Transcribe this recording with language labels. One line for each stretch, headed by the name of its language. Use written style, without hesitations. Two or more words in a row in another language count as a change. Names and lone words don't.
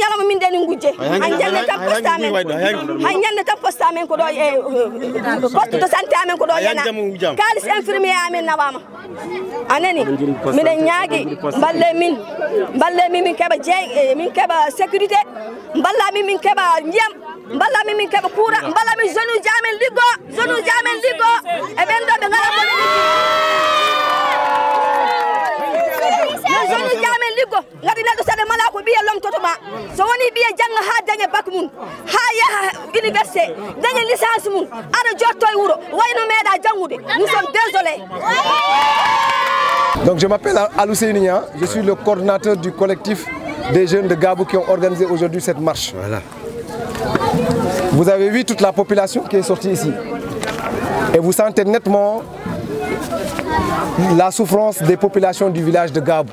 Fula: ñalawma min ɗeni gujje han jande tan poste amen han ñande tan poste amen ko ɗo e
French: poste de santé
Fula: amen ko ɗo yana kalis infirmier amen nawama anani miɗen ñaagui balle min keɓa jeey min keɓa sécurité balla min keɓa ndiyam balla min keɓa courant balla min zone uji amen liggo e ɓen ɗo ɓe ngala ko zone uji amen liggo gadi neɗɗo saɗa mala ko ɓiye lomtotoma so woni ɓiye jangga ha daña bac mum ha yaha université daña licence mum aɗa jotto e wuuro wayno meeɗa jangude
French: nous sommes désolés. Donc je m'appelle Alou Seyninia, je suis le coordinateur du collectif des jeunes de Gabou qui ont organisé aujourd'hui cette marche. Voilà. Vous avez vu toute la population qui est sortie ici. Et vous sentez nettement la souffrance des populations du village de Gabou.